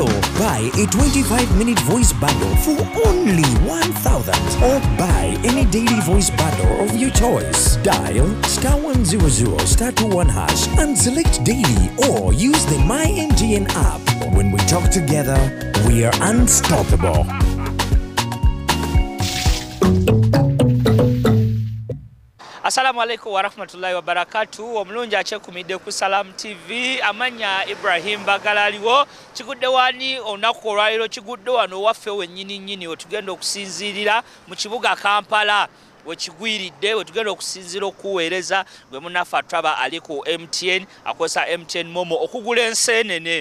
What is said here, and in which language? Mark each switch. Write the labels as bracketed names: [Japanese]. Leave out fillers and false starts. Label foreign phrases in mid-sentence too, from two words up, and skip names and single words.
[English] Buy a 25-minute voice bundle for only 1,000 or buy any daily voice bundle of your choice. Dial *100 *21# and select daily or use the My MTN app. When we talk together, we are unstoppable. [Arabic] السلام عليكم ورحمة الله وبركاته. [Ganda] Omulungi achekumidde ku Salam TV. Amanya Ibrahim Bagalaliwo. Kigudde wani olunaku olwaliro kigudde wano waffe wennyini otugenda okusinzirira mu kibuga Kampala. Wekigwiridde wetugenda okusinzira okuweereza gwe munaffe ataba ali ku MTN akozesa MTN Momo okugula ensenene.